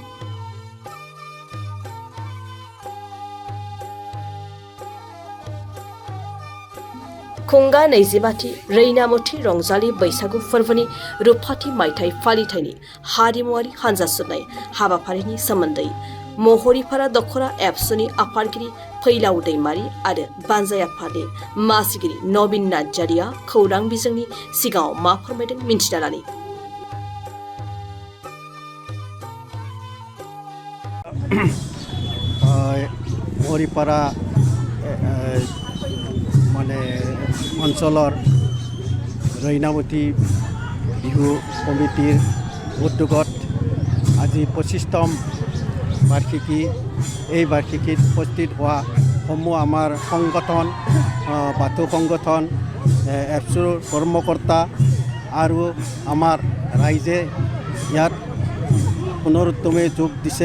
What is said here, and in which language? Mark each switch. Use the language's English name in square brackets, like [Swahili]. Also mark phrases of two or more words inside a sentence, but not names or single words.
[Bodo] खुंगा 25थि रैनामथि रंजालि बैसागु फोरबोनि रुफाथि मायथाइ फालिथायनि हारिमुआरि हानजा सुनाय हाबाफारिनि सोमोन्दै महरिपारा दख'रा एबसुनि आफादगिरि फैलाव दैमारि आरो बानजाय आफादनि मासिगिरि नबिन नार्जारिया खौरां बिजोंनि सिगाङाव मा फोरमायदों मिन्थिना लानि। [Assamese] महरिपारा মানে অঞ্চলৰ ৰৈনামতী বিহু কমিটিৰ উদ্যোগত আজি 25তম বাৰ্ষিকী। এই বাৰ্ষিকীত উপস্থিত হোৱা সমূহ আমাৰ সংগঠন বাথৌ সংগঠন এপছুৰ কৰ্মকৰ্তা আৰু আমাৰ ৰাইজে ইয়াত পুনৰুত্তমে যোগ দিছে।